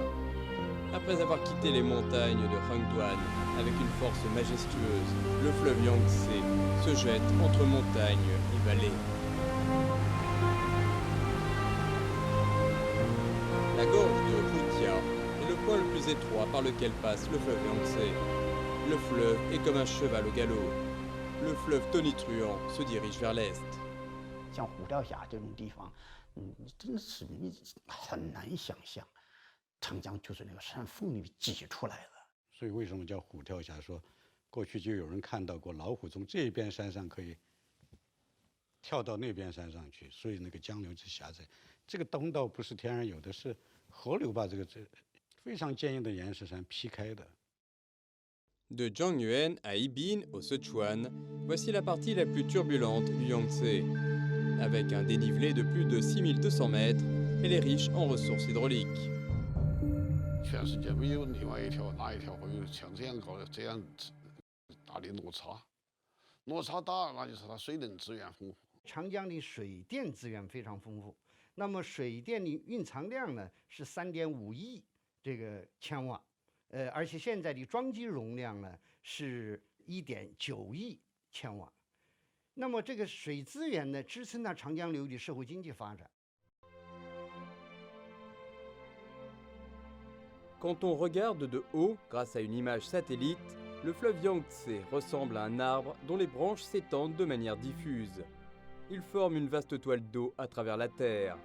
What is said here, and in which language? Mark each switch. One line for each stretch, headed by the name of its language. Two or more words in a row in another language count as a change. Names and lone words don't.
French: Après avoir quitté les montagnes de Hengduan avec une force majestueuse, le fleuve Yangtze se jette entre montagnes et vallées. La gorge de Hutia est le point le plus étroit par lequel passe le fleuve Yangtze. Le fleuve est comme un cheval au galop. Le fleuve tonitruant se dirige vers l'est.
Chinese: 像虎跳峡这种地方，真的是你很难想象，长江就是那个山缝里挤出来的。所以为什么叫虎跳峡？说过去就有人看到过老虎从这边山上可以跳到那边山上去，所以那个江流之狭窄。这个东道不是天然有的，是河流把这非常坚硬的岩石山劈开的。
French: De Zhangyuan à Yibin, au Sichuan, voici la partie la plus turbulente du Yangtze. Avec un dénivelé de plus de 6200 mètres, elle est riche en ressources hydrauliques.
Chinese: 全世界没有另外哪一条会有像这样高的这样大的落差，落差大那就是它水能资源丰富。长江的水电资源非常丰富，那么水电的蕴藏量呢是3.5亿这个千瓦。而且现在的装机容量呢是1.9亿千瓦，那么这个水资源呢支撑了长江流域的社会经济发展。
French: Quand on regarde de haut, grâce à une image satellite, le fleuve Yangtze ressemble à un arbre dont les branches s'étendent de manière diffuse. Il forme une vaste toile d'eau à travers la Terre.